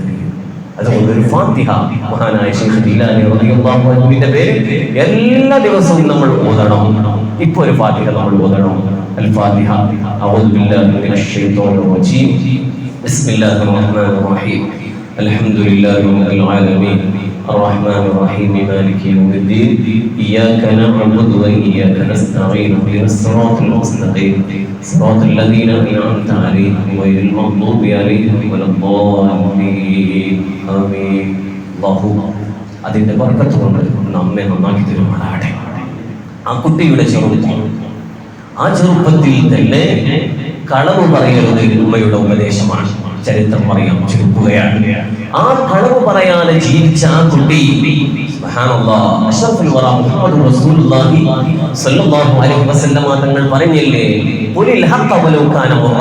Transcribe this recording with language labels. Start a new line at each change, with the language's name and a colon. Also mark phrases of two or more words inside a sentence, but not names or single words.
Malayalam: അതുകൊണ്ട് ഒരു ഫാത്തിഹ മഹാനായ ശൈഖ് ജീലാനി
Arabic: رضي الله عنه
Malayalam: പേരിൽ എല്ലാ ദിവസവും നമ്മൾ ഓതണം. ഇപ്പോൾ ഒരു ഫാത്തിഹ നമ്മൾ ഓതണം.
Arabic: الفاتحة. أعوذ بالله من الشيطان الرجيم. بسم الله الرحمن الرحيم. الحمد لله رب العالمين الرحمن الرحيم مالك يوم الدين إياك نعبد وإياك نستعين اهدنا الصراط المستقيم صراط الذين أنعمت عليهم غير المغضوب عليهم ولا الضالين آمين.
Malayalam: അല്ലാഹു അതിന്റെ ബർക്കത്ത് കൊണ്ട് നമ്മെ നന്നാക്കി തരുമാറാകട്ടെ. ആ കുട്ടിയുടെ ചെറുപ്പത്തിൽ തന്നെ കളവ് പറയരുത് ഉമ്മയുടെ ഉപദേശമാണ്. ചരിത്രം പറയാം, ചുരുക്കുകയാണ്. ആ കളവ് പറയാതെ ജീവിച്ച ആ കുട്ടി
Arabic: سبحان الله أشرف الورى محمد رسول الله صلى الله عليه وسلم
Malayalam: തങ്ങൾ പറഞ്ഞില്ലേ,
Arabic: قل الحق ولو كان مرا.